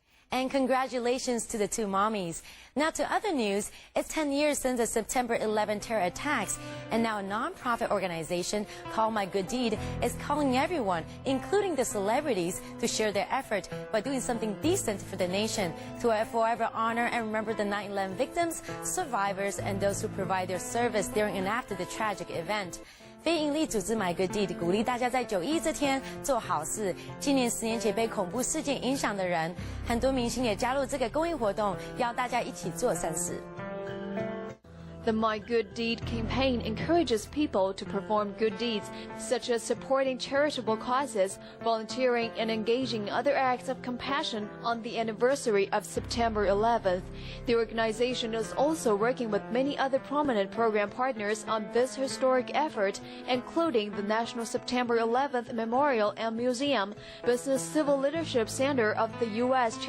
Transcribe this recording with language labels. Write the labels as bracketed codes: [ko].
[en] And congratulations to the two mommies. Now to other news, it's 10 years since the September 11 terror attacks, and now a non-profit organization called My Good Deed is calling everyone, including the celebrities, to share their effort by doing something decent for the nation, to forever honor and remember the 9/11 victims, survivors, and those who provide their service during and after the tragic event. [zh] 非营利组织 My Good Deed 鼓励大家在9·11这天做好事，纪念10年前被恐怖事件影响的人。很多明星也加入这个公益活动，要大家一起做善事。 [en] The My Good Deed campaign encourages people to perform good deeds, such as supporting charitable causes, volunteering, and engaging in other acts of compassion on the anniversary of September 11th. The organization is also working with many other prominent program partners on this historic effort, including the National September 11th Memorial and Museum, Business Civil Leadership Center of the U.S.